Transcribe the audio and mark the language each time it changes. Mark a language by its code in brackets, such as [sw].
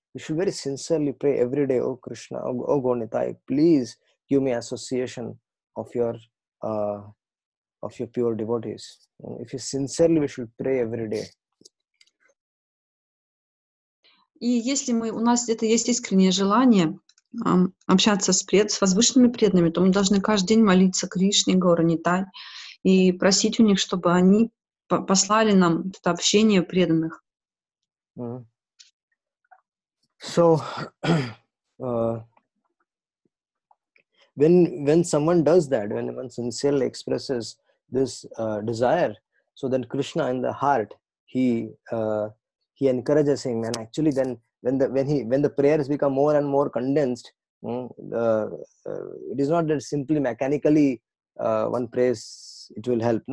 [en] We should very sincerely pray every day, oh Krishna, oh Gaur Nitai, please give me association of your pure devotees. If you sincerely, we should pray every day. [ru] И если у нас где-то есть искреннее желание общаться с возвышенными преданными, то мы должны каждый день молиться Кришне, Гаур Нитай, и просить у них, чтобы они послали нам это общение преданных. [en] So when someone does that, when one sincerely expresses this desire, so then Krishna in the heart, he encourages him, and actually then when the prayers become more and more condensed, it is not that simply mechanically one prays it will help.